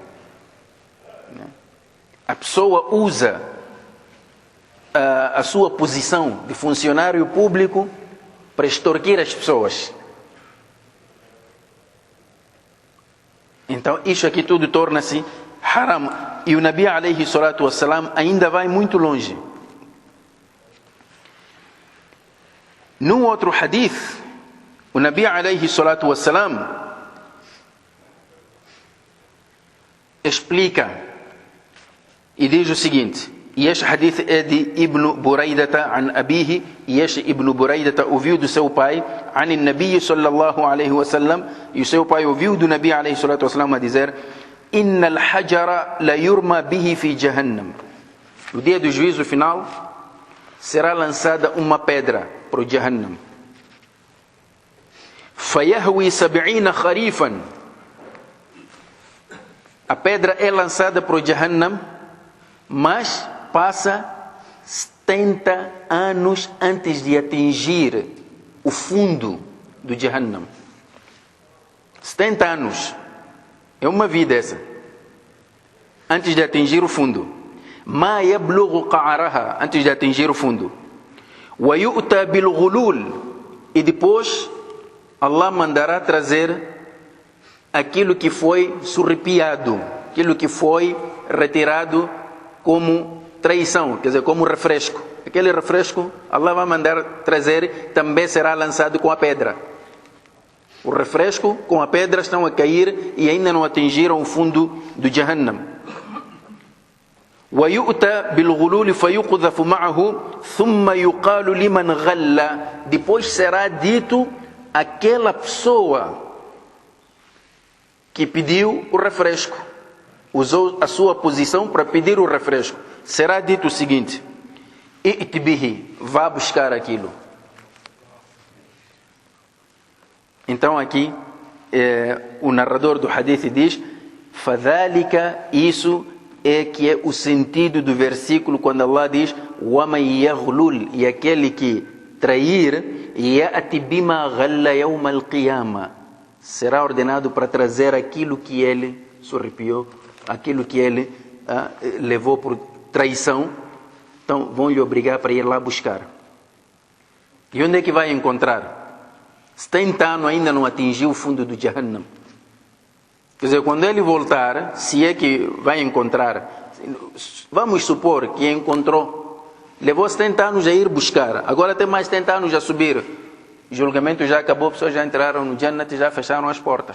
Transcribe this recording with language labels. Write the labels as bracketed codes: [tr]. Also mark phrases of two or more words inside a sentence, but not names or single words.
[pt] A pessoa usa a sua posição de funcionário público para extorquir as pessoas. Então, isso aqui tudo torna-se haram. E o Nabi [ar] عليه الصلاة والسلام [pt] ainda vai muito longe. Num outro hadith, o Nabi [ar] عليه الصلاة والسلام [pt] explica e diz o seguinte, e este hadith é de Ibn Buraidata [ar] عن أبيه, [pt] e este Ibn Buraidata ouviu do seu pai, [ar] عن النبي صلى الله عليه وسلم, [pt] e o seu pai ouviu do Nabi [ar] عليه الصلاة والسلام [pt] a dizer, [ar] إن الحجر ليرمى به في جهنم. [pt] No dia do juízo final, será lançada uma pedra para o Jahannam. [ar] فيهوي 70 خريفا. [pt] A pedra é lançada para o Jahannam, mas passa 70 anos antes de atingir o fundo do Jahannam. 70 anos. É uma vida essa. Antes de atingir o fundo. [ar] ما يبلغ قعرها. [pt] Antes de atingir o fundo. [ar] ويؤتى بالغلول. [pt] E depois Allah mandará trazer aquilo que foi surrupiado, aquilo que foi retirado como traição, quer dizer, como refresco. Aquele refresco, Allah vai mandar trazer, também será lançado com a pedra. O refresco com a pedra estão a cair e ainda não atingiram o fundo do Jahannam. [ar] وَيُؤْتَى بِالْغُلُولِ فَيُقْذَفُ مَعَهُ ثُمَّ يُقَالُ لِمَنْ غَلَّ. [pt] Depois será dito aquela pessoa que pediu o refresco, usou a sua posição para pedir o refresco, será dito o seguinte: [ar] "ائت به", [pt] vá buscar aquilo. Então aqui o narrador do hadith diz: "Fadhalika", isso é que é o sentido do versículo quando Allah diz: [ar] "ومن يغلل", [pt] e aquele que trair, [ar] "يأت بما غل يوم القيامة", [pt] será ordenado para trazer aquilo que ele surrupiou, aquilo que ele levou por traição. Então vão lhe obrigar para ir lá buscar. E onde é que vai encontrar? 70 anos ainda não atingiu o fundo do Jahannam. Quer dizer, quando ele voltar, se é que vai encontrar, vamos supor que encontrou, levou 70 anos a ir buscar, agora tem mais 70 anos a subir, o julgamento já acabou, as pessoas já entraram no Jannat e já fecharam as portas.